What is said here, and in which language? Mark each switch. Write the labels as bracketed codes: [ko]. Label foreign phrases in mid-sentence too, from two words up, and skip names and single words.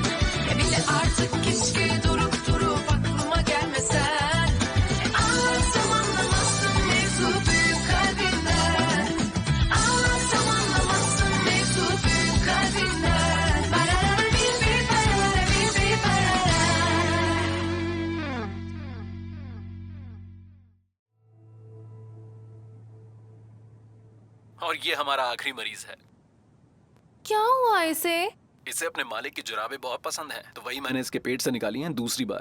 [tr] Bir de artık keşke durup durup aklıma gelmesen. Anlatsam anlamazsın mevzu büyük kalbinden. Anlatsam anlamazsın mevzu büyük kalbinden. Barara bir barara bir barara. [hi] और ये हमारा आखिरी मरीज है। क्या हुआ इसे? इसे अपने मालिक की जुराबें बहुत पसंद हैं, तो वही मैंने इसके पेट से निकाली हैं दूसरी बार।